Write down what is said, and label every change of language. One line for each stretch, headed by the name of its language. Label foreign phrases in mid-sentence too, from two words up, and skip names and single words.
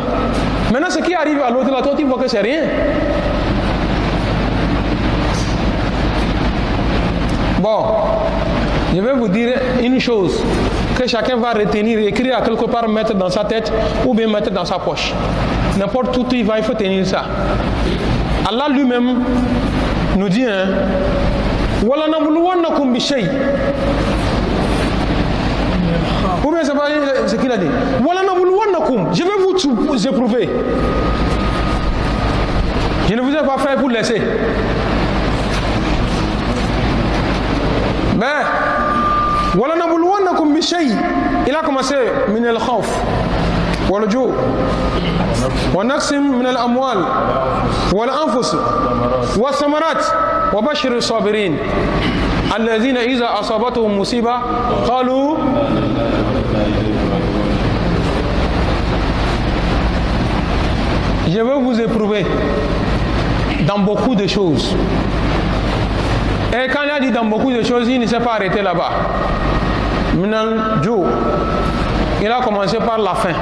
French: Maintenant ce qui arrive à l'autre là, toi tu vois que c'est rien. Bon, je vais vous dire une chose que chacun va retenir, écrire à quelque part, mettre dans sa tête ou bien mettre dans sa poche. N'importe où il va, il faut tenir ça. Allah lui-même nous dit,
Arabic: ولنبلونكم بشيء.
French: Ou bien c'est pas ce qu'il a dit.
Arabic: ولنبلونكم.
French: Je vais vous éprouver. Je ne vous ai pas fait pour laisser. Mais
Arabic: ولنبلونكم بشيء.
French: Il a commencé
Arabic: من الخوف والجوع ونقص من الأموال والأنفس والثمرات وبشر الصابرين الذين إذا أصابتهم مصيبة قالوا
French: je vais vous éprouver dans beaucoup de choses. Et quand il a dit dans beaucoup de choses, il ne s'est pas arrêté là-bas.
Arabic: من الجوع',
French: il a commencé par la faim.